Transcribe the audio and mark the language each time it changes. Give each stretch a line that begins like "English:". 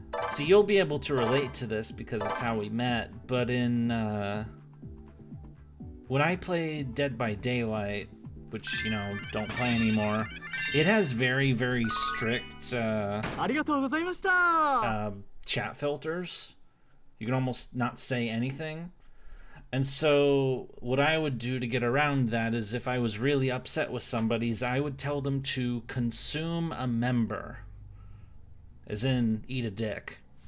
English: So you'll be able to relate to this because it's how we met, but in when I played Dead by Daylight, which, you know, don't play anymore, it has very, very strict
Japanese: ありがとうございました。
English: chat filters. You can almost not say anything. And so what I would do to get around that is if I was really upset with somebody, I would tell them to consume a member. As in, eat a dick.